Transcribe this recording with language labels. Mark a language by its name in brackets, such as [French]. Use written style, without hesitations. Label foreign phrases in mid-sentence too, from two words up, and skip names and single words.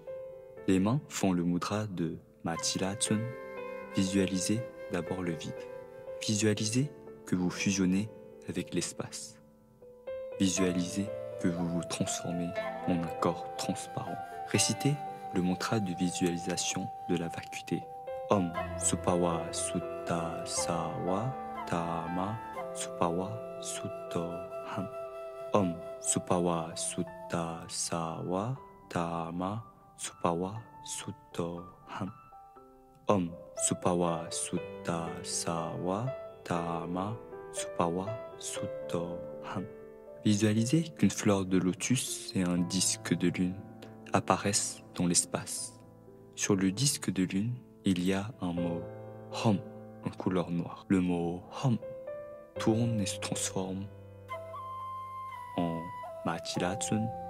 [French] Les mains font le mudra de Machilatsun. Visualisez d'abord le vide. Visualisez que vous fusionnez avec l'espace. Visualisez que vous vous transformez en un corps transparent. Récitez le mantra de visualisation de la vacuité. [Sanskrit] Om Supawa Sutta Sawa Tama Supawa Suttoham. Om Supawa Sutta Sawa Tama Supawa Suttoham. Om Supawa Sutta Sawa Tama Supawa Suttoham. [French] Visualisez qu'une fleur de lotus et un disque de lune apparaissent dans l'espace. Sur le disque de lune, il y a un mot Hom en couleur noire. Le mot Hom tourne et se transforme en Machilatsun.